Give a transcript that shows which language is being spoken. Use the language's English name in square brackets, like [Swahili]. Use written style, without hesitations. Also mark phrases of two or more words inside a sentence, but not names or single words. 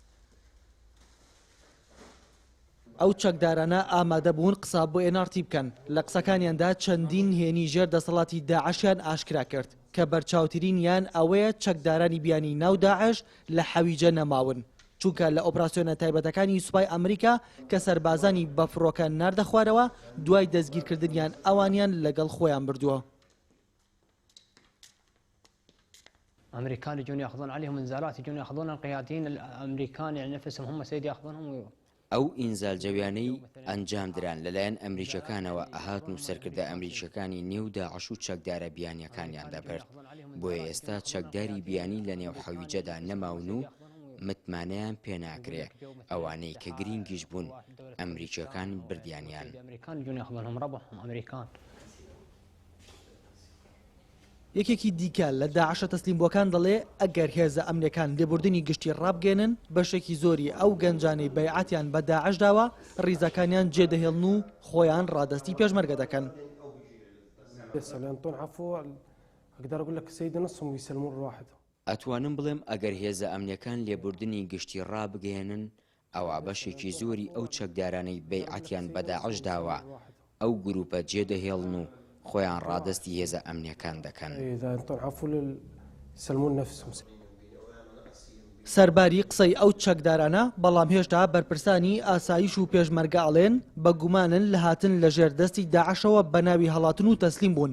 [Central Kurdish] ئەو چەکدارانە ئامادە بوون قسە بۆ ئێنارتی بکەن لە قسەکانیاندا چەندین هێنی ژێر دەسەڵاتی داعشیان ئاشکرا کرد کە بەرچاوترین یان ئەوەیە چەکدارانی بیانی ناو داعش لە حەویجە نەماون چونکە لە ئۆپراسیۆنە تایبەتەکانی سوپای ئەمریکا کە سەربازانی بەفرۆکە ناردە خوارەوە دوای دەستگیرکردنیان ئەوانیان لەگەڵ خۆیان بردووە [Arabic] الامريكان يجون ياخذون عليهم انزالات يجون ياخذون القياديين الامريكان يعني نفسهم هم سيد ياخذونهم [Central Kurdish] ئەو ئینزال جەویانەی ئەنجام دران لەلایەن ئەمریکەکانەوە ئاهاتن و سەرکردە ئەمریکەکانی نێو داعش و چەکدارە بیانیەکانیان دەبرد بۆیە ئێستا چەکداری بیانی لە نێو حەویجەدا نەماون و متمانەیان پێناکرێ ئەوانەی کە گرنگیش بوون ئەمریکەکان بردیانیان یەکێکی دیکە لە داعشە تەسلیم بۆکان دەڵێ ئەگەر هێزە ئەمنیەکان لێبوردنی گشتی ڕابگەێنن بەشێکی زۆری ئەو گەنجانەی بەیعەتیان بە داعش داوە ڕیزەکانیان جێدەهێڵن و خۆیان ڕادستی پێشمەرگە دەکەن [Arabic] اقدر اقول لك سيدي نصهم يسلمون الواحد. [Central Kurdish] ئەتوانم بڵێم ئەگەر هێزە ئەمنیەکان لێبوردنی گشتی ڕابگەێنن ئەوە بەشێکی زۆری ئەو چەکدارانەی بەیعەتیان بە داعش داوە ئەو گروپە جێدەهێڵن و خۆیان ڕادستی هێزە ئەمنیەکان دەکەن. سەرباری قسەی ئەو چەکدارانە بەڵام هێشتا بەرپرسانی ئاسایش و پێشمەرگە ئەڵێن بە گومانن لە هاتن لە ژێردەستی داعشەوە بە ناوی هەڵاتن و تەسلیم بوون.